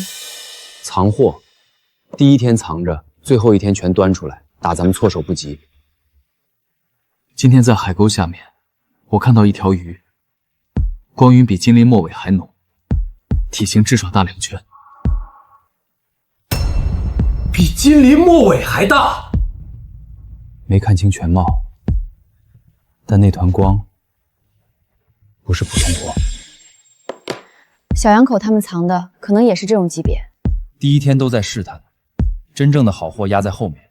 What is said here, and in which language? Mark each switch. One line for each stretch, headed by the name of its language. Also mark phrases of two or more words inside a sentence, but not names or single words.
Chinese: 藏貨，第1天藏着，最後1天全端出來，打咱們措手不及。今天在海溝下面，我看到一條魚，光暈比金鱗末尾還濃，體型至少大2圈，比金鱗末尾還大。沒看清全貌，但那團光不是普通光。小羊口他們藏的可能也是這種級別。第1天都在試探，真正的好貨壓在後面。